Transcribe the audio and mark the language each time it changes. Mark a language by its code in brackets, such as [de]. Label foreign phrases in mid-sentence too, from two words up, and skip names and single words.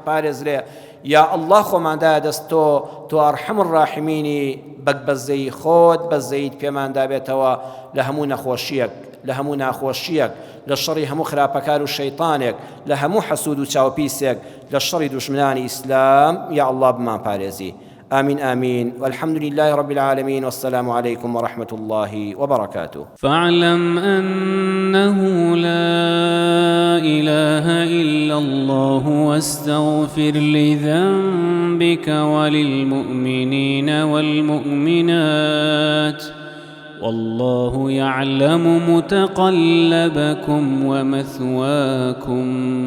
[ckb] پارێزرێ [ar] یا الله [ckb] خۆماندایە دەست تۆ [ar] ئەرحەم الراحمینی [ckb] بەزەی خۆت بەزەیت پێماندا بێتەوە لە هەموو نەخۆشیەک لە هەموو ناخۆشیەک لە شەڕی هەموو خراپەکار و شەیطانێک لە هەموو حەسوود و چاوپیسێک لە شەڕی دوشمنانی ئیسلام [ar] یا الله [ckb] بمان پارێزی [ar] آمين آمين والحمد لله رب العالمين والسلام عليكم ورحمة الله وبركاته فاعلم أنه لا إله إلا الله واستغفر لذنبك وللمؤمنين والمؤمنات والله يعلم متقلبكم ومثواكم